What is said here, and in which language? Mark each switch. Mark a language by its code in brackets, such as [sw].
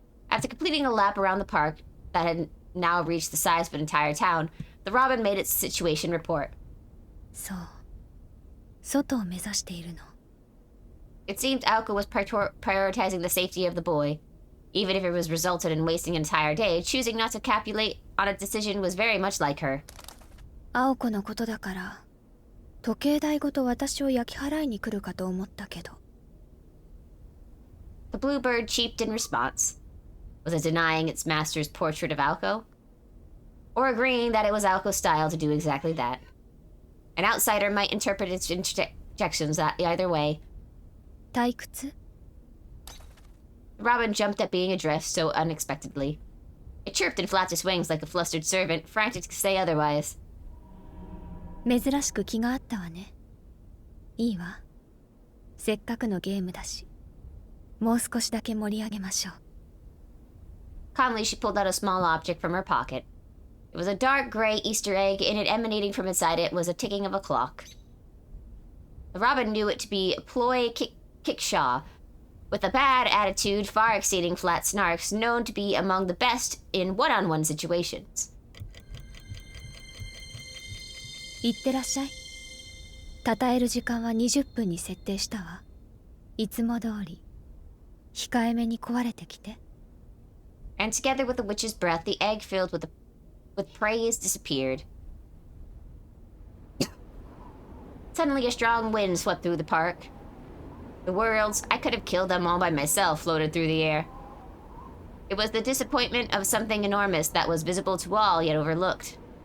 [en] After completing a lap around the park that had now reached the size of an entire town, the Robin made its situation report. [ja] そう。外を目指しているの。 [en] It seemed Alco was prioritizing the safety of the boy. Even if it was resulted in wasting an entire day, choosing not to capitulate on a decision was very much like her. [ja] 青子のことだから、時計台ごと私を焼き払いに来るかと思ったけど。 [en] The bluebird cheeped in response. Was it denying its master's portrait of Alco? Or agreeing that it was Alco's style to do exactly that? An outsider might interpret its interjections either way. [ja] 退屈？ [en] Robin jumped at being addressed so unexpectedly. It chirped and flapped its wings like a flustered servant, frantic to say otherwise. [ja] 珍しく気があったわね。いいわ。せっかくのゲームだし、もう少しだけ盛り上げましょう。 [en] Calmly, she pulled out a small object from her pocket. It was a dark gray Easter egg, and emanating from inside it was a ticking of a clock. The Robin knew it to be a ploy kickshaw, with a bad attitude far exceeding Flat Snark's, known to be among the best in one-on-one situations. [ja] いってらっしゃい。称える時間は20分に設定したわ。いつも通り控えめに壊れてきて。 [en] And together with the witch's breath, the egg filled with praise disappeared. Suddenly, a strong wind swept through the park. The worlds, I could have killed them all by myself, floated through the air. It was the disappointment of something enormous that was visible to all, yet overlooked.